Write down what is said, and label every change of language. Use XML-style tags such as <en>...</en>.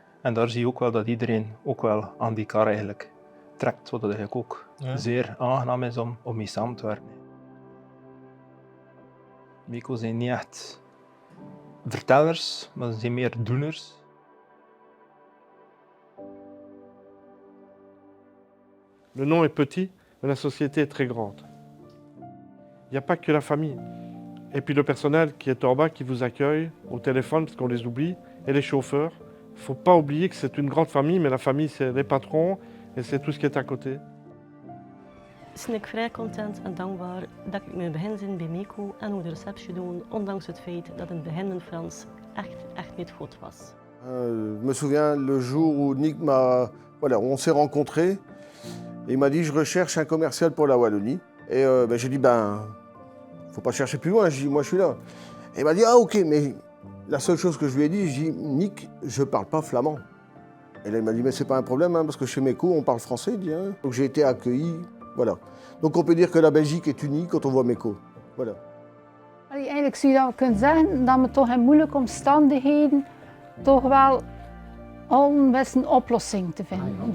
<nl>En daar zie je ook wel dat iedereen ook wel aan die kar eigenlijk trekt, wat eigenlijk ook zeer aangenaam is om mee samen te werken. MECO zijn niet echt vertellers, maar ze zijn meer doeners.</nl> <fr>Le nom est petit, mais la société est très grande. Il n'y a pas que la famille. Et puis le personnel qui est en bas, qui vous accueille au téléphone, parce qu'on les oublie, et les chauffeurs. Il ne faut pas oublier que c'est une grande famille, mais la famille, c'est les patrons et c'est tout ce qui est à côté.</fr> <nl>Ben ik vrij content en dankbaar dat ik mijn begin bij MECO en ook de receptie doe, ondanks het feit dat in het begin mijn Frans echt niet goed was.</nl> <fr>Je me souviens le jour où Nick on s'est rencontrés et il m'a dit je recherche un commercial pour la Wallonie. Et j'ai dit faut pas chercher plus loin, je dis moi je suis là. Et il m'a dit ah ok, mais la seule chose que je lui ai dit, je dis Nick, je parle pas flamand. Et là il m'a dit mais c'est pas un problème parce que chez MECO on parle français. Il dit, hein. Donc j'ai été accueilli, voilà. Donc on peut dire que la Belgique est unie quand on voit MECO. Voilà.</fr> <nl>Eigenlijk zou je dat kunnen zeggen dat we toch in moeilijke omstandigheden toch wel al best een oplossing te vinden.</nl>